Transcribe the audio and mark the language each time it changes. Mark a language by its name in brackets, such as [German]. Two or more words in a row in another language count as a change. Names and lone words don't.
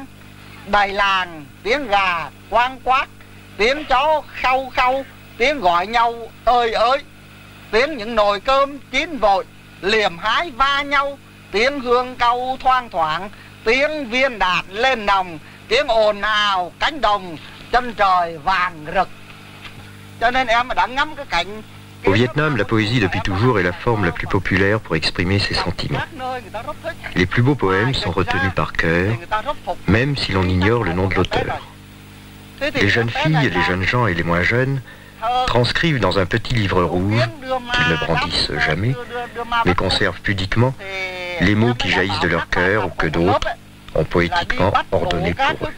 [Vietnamese] Đầy làng tiếng gà quang quát, tiếng chó khâu khâu, tiếng gọi nhau ơi ơi, tiếng những nồi cơm chín vội liềm hái va nhau, tiếng hương cau thoang thoảng, tiếng viên đạt lên nòng, tiếng ồn ào cánh đồng, chân trời vàng rực. Cho nên em mà đã ngắm cái cảnh. [French] Au Vietnam, la poésie depuis toujours est la forme la plus populaire pour exprimer ses sentiments. Les plus beaux poèmes sont retenus par cœur, même si l'on ignore le nom de l'auteur. Les jeunes filles, les jeunes gens et les moins jeunes transcrivent dans un petit livre rouge, qu'ils ne brandissent jamais, mais conservent pudiquement, les mots qui jaillissent de leur cœur ou que d'autres ont poétiquement ordonné pour eux.